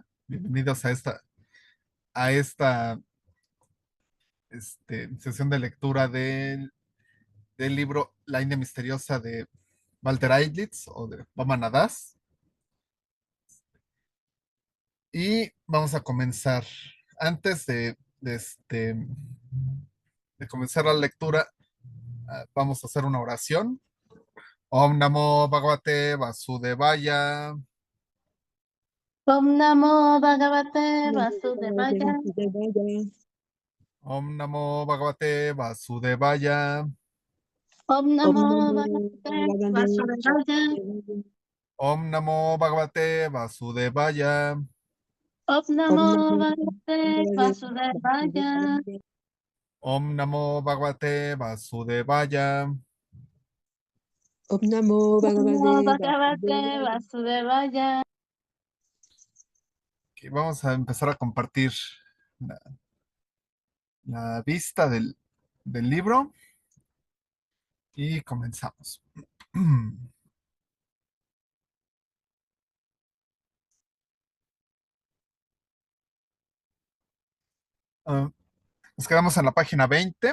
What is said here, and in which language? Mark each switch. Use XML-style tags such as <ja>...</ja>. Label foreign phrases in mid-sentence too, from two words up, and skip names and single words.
<es>Bienvenidos a esta sesión de lectura del libro La India Misteriosa de Walter Eitlitz o de Vaman Adas. Y vamos a comenzar. Antes de comenzar la lectura, vamos a hacer una oración.</es> <sa>ॐ नमो भगवते वासुदेवाय. ॐ नमो भगवते वासुदेवाय. ॐ नमो भगवते वासुदेवाय. ॐ नमो भगवते वासुदेवाय. ॐ नमो भगवते वासुदेवाय. ॐ नमो भगवते वासुदेवाय. ॐ नमो भगवते वासुदेवाय. ॐ नमो ॐ नमो Bhagavate भगवते वासुदेवाय.</sa> <es>Ok, vamos a empezar a compartir la, la vista del libro y comenzamos. Ah, nos quedamos en la página 20.</es>